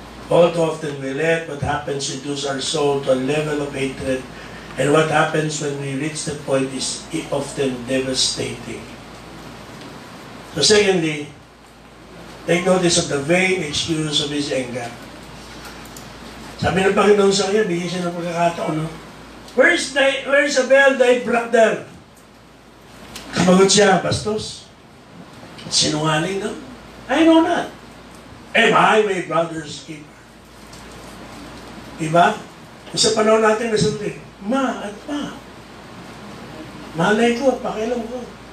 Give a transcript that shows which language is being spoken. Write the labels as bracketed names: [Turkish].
[English] All too often we let what happens reduce our soul to a level of hatred, and what happens when we reach that point is often devastating. So secondly, take notice of the vain excuse of his anger. [Filipino] Sabi ng Panginoon sa kanya, bigyan siya ng pagkakataon, no? [English] Where's Abel, thy brother? [Filipino] Sumagot siya, bastos. Sinungaling, no? [English] I know not. Am I my brother's keeper? Diba? [Filipino] Sa panahon natin, nasabi, ma, at ma. Malay ko, pakialam ko.